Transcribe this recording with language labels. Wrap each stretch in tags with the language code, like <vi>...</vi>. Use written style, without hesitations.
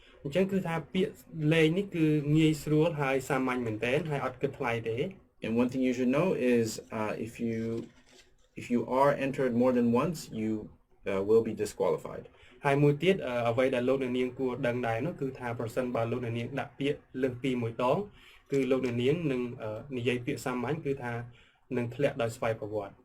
<km>អញ្ចឹងគឺថាពាក្យលេងនេះគឺងាយស្រួលហើយសាមញ្ញមែនទែនហើយអត់គិតថ្លៃទេ</km> <en>And one thing you should know is if you are entered more than once, you will be disqualified.</en> <km>ហើយមួយទៀតអ្វីដែលលោកអ្នកនាងគួរដឹងដែរនោះគឺថាប្រសិនបើលោកអ្នកនាងដាក់ពាក្យលើសពីមួយដងគឺលោកអ្នកនាងនឹងនិយាយពាក្យសាមញ្ញគឺថានឹងធ្លាក់ដោយស្វ័យប្រវត្តិ</km>